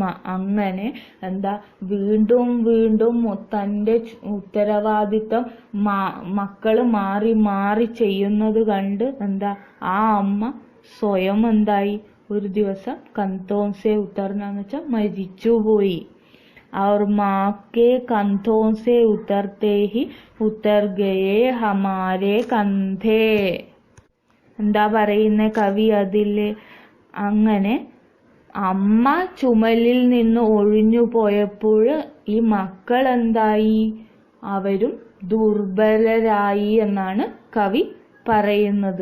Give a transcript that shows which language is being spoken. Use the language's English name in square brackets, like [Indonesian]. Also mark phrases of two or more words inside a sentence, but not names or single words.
[Malayalam] അങ്ങനെ വീണ്ടും വീണ്ടും തൻ്റെ ഉത്തരവാദിത്തം മക്കള് മാറി മാറി ചെയ്യുന്നത് കണ്ട് ആ അമ്മ സ്വയം ഒരു ദിവസം [Hindi] कंधों से उतरने [Malayalam] വെച്ചാൽ മരിച്ചുപോയി. [Hindi] और माँ के कंधों से उतरते ही उतर गए हमारे कंधे. [Malayalam] എന്താ പറയുന്ന കവി അതില്? അങ്ങനെ അമ്മ ചുമലിൽ നിന്ന് ഒഴിഞ്ഞു പോയപ്പോൾ ഈ മക്കൾ അവരും ദുർബലരായി എന്നാണ് കവി പറയുന്നത്.